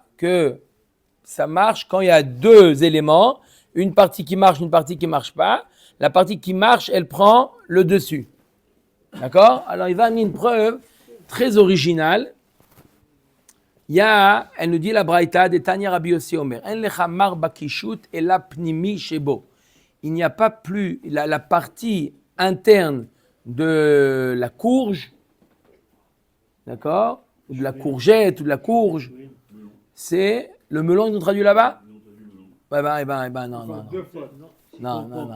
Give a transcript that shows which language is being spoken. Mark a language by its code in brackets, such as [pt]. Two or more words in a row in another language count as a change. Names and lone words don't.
[fr] Que ça marche quand il y a deux éléments, une partie qui marche, une partie qui ne marche pas. La partie qui marche, elle prend le dessus. D'accord? Alors, il va amener une preuve très originale. Elle nous dit la Braïta de [he] תניא רבי יוסי אומר. אין לך מר בקישות אלא פנימי שבו. [fr] Il n'y a pas plus la partie interne de la courge, d'accord? Ou de la courgette, ou de la courge. C'est le melon, ils ont traduit là-bas? Eh ben, non. Non.